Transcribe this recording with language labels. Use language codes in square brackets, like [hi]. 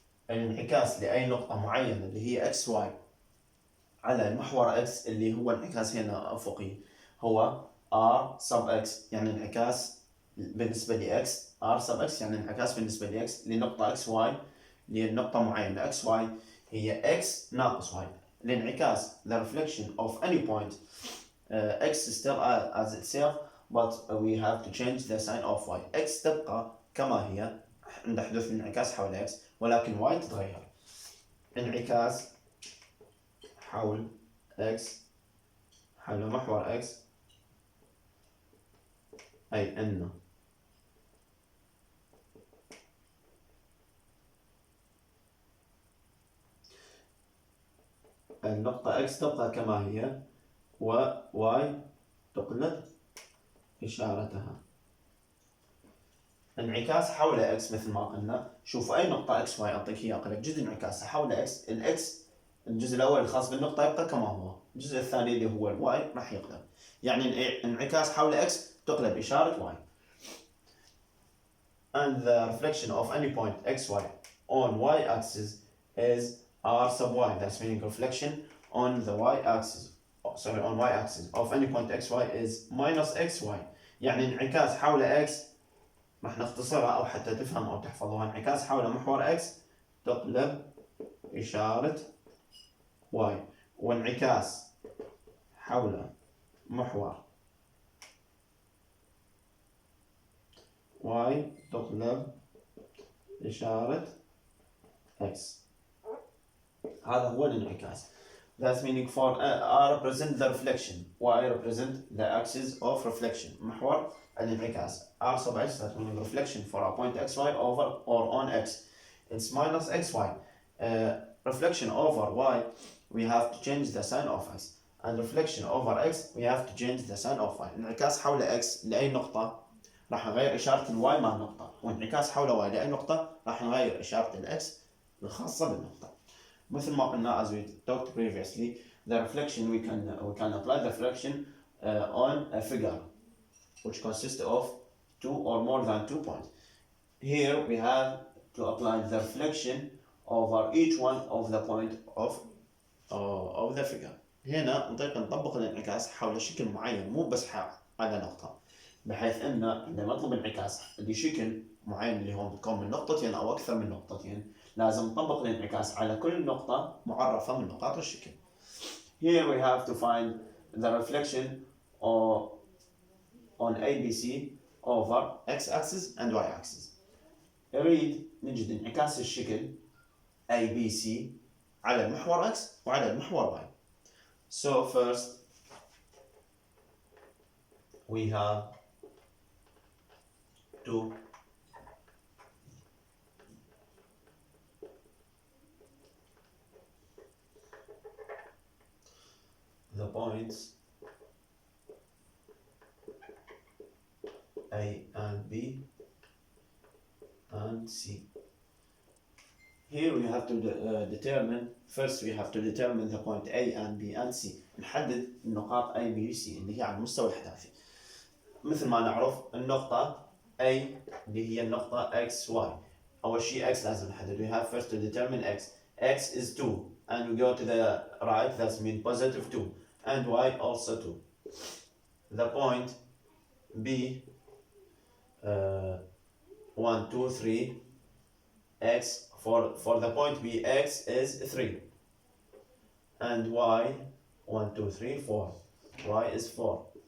[ar] الانعكاس لأي نقطة معينة اللي هي xy على المحور x اللي هو انعكاس هنا أفقي هو r sub x، يعني انعكاس بالنسبة ل x r sub x، يعني انعكاس بالنسبة ل x لنقطة xy لنقطة معينة xy هي x ناقص y. [en] الانعكاس the reflection of any point x still as itself, but we have to change the sign of y. [ar] x تبقى كما هي عند حدوث الانعكاس حول x، ولكن y تتغير. انعكاس حول x حول محور x أي أن النقطة x تبقى كما هي و y تقلب إشارتها. انعكاس حول x مثل ما قلنا، شوف أي نقطة x y أعطيك إياه أقول لك جزء انعكاسها حول x، الإكس الجزء الأول الخاص بالنقطة يبقى كما هو، الجزء الثاني اللي هو الواي راح يقلب. يعني انعكاس حول x تقلب إشارة y. [en] And the reflection of any point xy on y-axis is r sub y. That's meaning reflection on the y-axis. on y-axis of any point xy is minus xy. [ar] يعني انعكاس حول x راح نختصرها أو حتى تفهم أو تحفظوها. انعكاس حول محور x تقلب إشارة y، وانعكاس حول محور y تقلب إشارة x. هذا هو الانعكاس. [en] That's meaning for R represent the reflection, Y represent the axis of reflection. [ar] محور الانعكاس. [en] R sub x, that meaning reflection for a point xy over or on x. It's minus xy. Reflection over y, we have to change the sign of x. And reflection over x, we have to change the sign of y. [ar] انعكاس حول x لأي نقطة راح نغير إشارة الواي مع النقطة، وانعكاس حول y لأي نقطة راح نغير إشارة الإكس الخاصة بالنقطة. مثل ما قلنا [en] as we talked previously, the reflection we can apply the reflection on a figure which consists of 2 or more than 2 points. Here we have to apply the reflection over each one of the point of the figure. [ar] هنا نطبق الانعكاس حول شكل معين، مو بس على نقطة، بحيث ان عندما نطلب انعكاس لشكل معين اللي هو بتكون من نقطتين او اكثر من نقطتين، لازم نطبق الانعكاس على كل نقطة معرفة من نقاط الشكل. [en] Here we have to find the reflection on ABC over x-axis and y-axis. [ar] نريد نجد انعكاس الشكل ABC على المحور x وعلى المحور y. [en] So first we have to the points A and B and C. Here we have to determine, first we have to determine the point A and B and C. [ar] نحدد النقاط A, B, C اللي هي على المستوى الأحداثي. مثل ما نعرف النقطة A اللي هي النقطة X, Y. أول شيء X لازم نحدد. [en] We have first to determine X. X is 2 and we go to the right, that's mean positive 2, and Y also 2. The point B 1, 2, 3, X for the point B, X is 3, and Y 1, 2, 3, 4, Y is 4.